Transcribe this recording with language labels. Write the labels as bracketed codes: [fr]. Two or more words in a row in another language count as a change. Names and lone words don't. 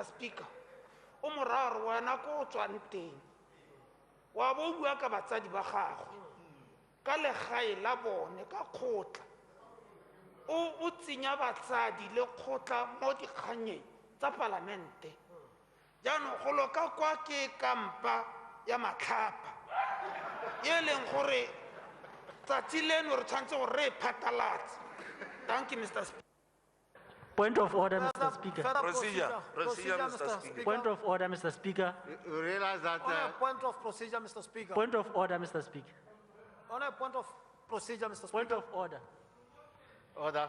[tn] Speaker, o moraro wena ko o tswang teng wa bo bua ka batsadi ba gagwe ka legae la bone ka kgotla o tsenya batsadi le kgotla mo dikganyeng tsa palamente. Jaanong go loka kwa ke kampa ya matlhapa e leng gore tsatsi leno re tshwanetse gore re phatalatse. [en] Thank you, Mr. Speaker. Point of order, Mr. Speaker. Procedure, Mr. Speaker. Point of order, Mr. Speaker. You realize that... On a point of procedure, Mr. Speaker. Point of order, Mr. Speaker. On a point of procedure, Mr. Speaker. Point of order. Order.